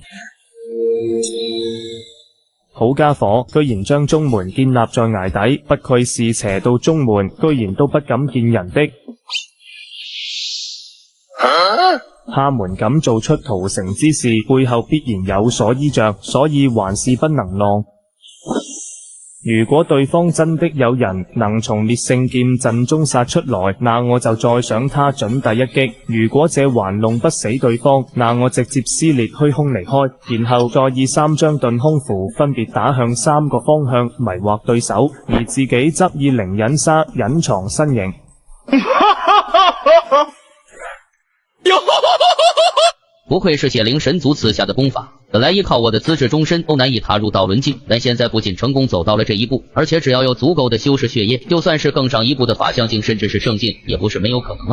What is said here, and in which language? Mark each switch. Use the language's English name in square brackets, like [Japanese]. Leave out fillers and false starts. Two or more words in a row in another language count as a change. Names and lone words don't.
[Chinese] 好家伙，居然將宗門建立在崖底，不愧是邪道宗門，居然都不敢見人的。他們敢做出屠城之事，背後必然有所依仗，所以還是不能浪。如果對方真的有人能從烈聖劍陣中殺出來，那我就再賞他準第一擊。如果這還弄不死對方，那我直接撕裂虛空離開，然後再以3張遁空符分別打向3個方向，迷惑對手，而自己則以靈隱沙隱藏身形。不愧是血灵神族赐下的功法，本来依靠我的资质终身都难以踏入道轮境，但现在不仅成功走到了这一步，而且只要有足够的修士血液，就算是更上一步的法相境甚至是圣境，也不是没有可能啊。